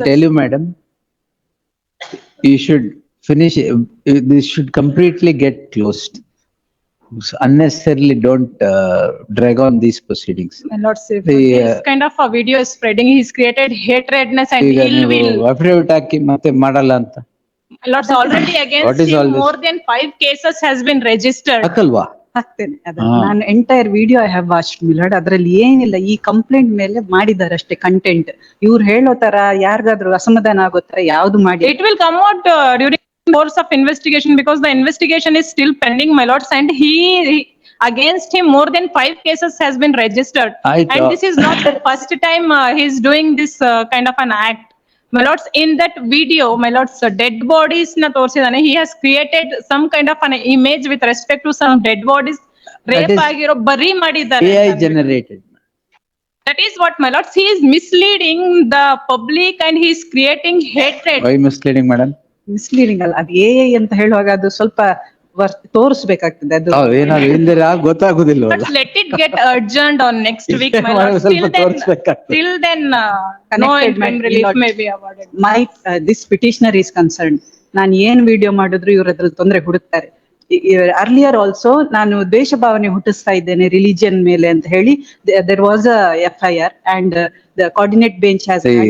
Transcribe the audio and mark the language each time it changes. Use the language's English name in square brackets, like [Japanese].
[English] I'll tell you, madam, you should finish, this should completely get closed. So unnecessarily don't drag on these proceedings. My lord, this kind of a video is spreading. He's created hatredness and ill will. [Kannada] Affidavit haki ಮತ್ತೆ ಮಾಡಲ್ಲ ಅಂತ. [English] My lords, already against him more than 5 cases has been registered. [Kannada] ಹಾಕಲ್ವಾ? ಹಾಕ್ತೇನೆ ಅದನ್ನ. ನಾನು [English] Entire video I have watched milord. [Kannada] ಅದ್ರಲ್ಲಿ ಏನಿಲ್ಲ, ಈ complaint ಮೇಲೆ ಮಾಡಿದ್ದಾರೆ ಅಷ್ಟೇ ಕಂಟೆಂಟ್. ಇವ್ರು ಹೇಳೋ ತರ ಯಾರಿಗಾದ್ರೂ ಅಸಮಾಧಾನ ಆಗೋ ತರ ಯಾವ್ದು ಮಾಡಿ. [English] It will come out during the course of investigation because the investigation is still pending, my lords, and he against him more than 5 cases has been registered. And this is not the first time he's doing this kind of an act. My lords, in that video, my lords, dead bodies [Kannada] na torsidane. [English] He has created some kind of an image with respect to some dead bodies, rape [Kannada] agiro bari madidare. [English] AI generated. That is what, my lords, he is misleading the public and he is creating hatred. Why misleading, madam? [Kannada] Misleading ಅಲ್ಲ, ಅದು AI ಅಂತ ಹೇಳುವಾಗ ಅದು ಸ್ವಲ್ಪ ತೋರಿಸ್ಬೇಕಾಗ್ತದೆ. ಅದು ಏನಾದ್ರು ಹಿಂದೆ ಗೊತ್ತಾಗುದಿಲ್ಲ. [English] But let it get adjourned on next week, my lords. Till then, no interim relief may be awarded. This petitioner is concerned. [Kannada] ನಾನು ಏನ್ ವಿಡಿಯೋ ಮಾಡಿದ್ರು ಇವ್ರ ಅದ್ರಲ್ಲಿ ತೊಂದರೆ ಹುಡುಕ್ತಾರೆ. [English] earlier also [Kannada] ನಾನು ದ್ವೇಷ ಭಾವನೆ ಹುಟ್ಟಿಸ್ತಾ ಇದ್ದೇನೆ ರಿಲಿಜಿಯನ್ ಮೇಲೆ ಅಂತ ಹೇಳಿ [English] there was a FIR and the coordinate bench has